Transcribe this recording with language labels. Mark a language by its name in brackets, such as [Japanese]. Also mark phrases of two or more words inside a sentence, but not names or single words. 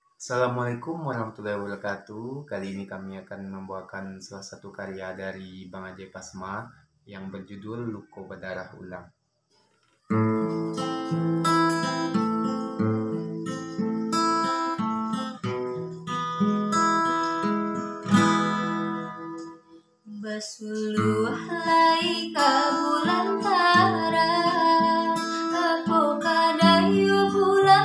[Arabic] Assalamualaikum warahmatullahi wabarakatuh. [Indonesian] Kali ini kami akan membawakan salah satu karya dari Bang Ajay Pasma yang berjudul Luko Berdarah Ulang. [Minangkabau] Basuluh lai ka bulan tara, apo kadayu bulan